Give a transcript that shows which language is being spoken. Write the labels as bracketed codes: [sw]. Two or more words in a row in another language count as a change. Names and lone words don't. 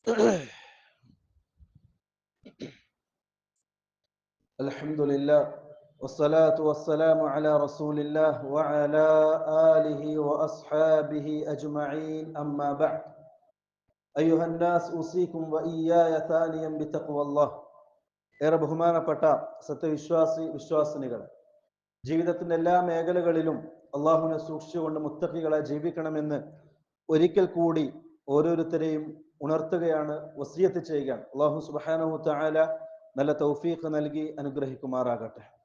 [ar] الحمد لله والصلاة والسلام على رسول الله وعلى آله وأصحابه أجمعين أما بعد أيها الناس أوصيكم وإياي ثانيا بتقوى الله [ml] ഏറെ ബഹുമാനപ്പെട്ട വിശ്വാസിനികൾ ജീവിതത്തിന്റെ എല്ലാ മേഖലകളിലും അള്ളാഹുവിനെ സൂക്ഷിച്ചുകൊണ്ട് മുത്തഖികളെ ജീവിക്കണമെന്ന് ഒരിക്കൽ കൂടി ഓരോരുത്തരെയും ഉണർത്തുകയാണ്, വസിയത്ത് ചെയ്യുകയാണ്. അള്ളാഹു [ar] سبحانه تعالى [ml] നല്ല തൗഫീഖ് നൽകി അനുഗ്രഹിക്കുമാറാകട്ടെ.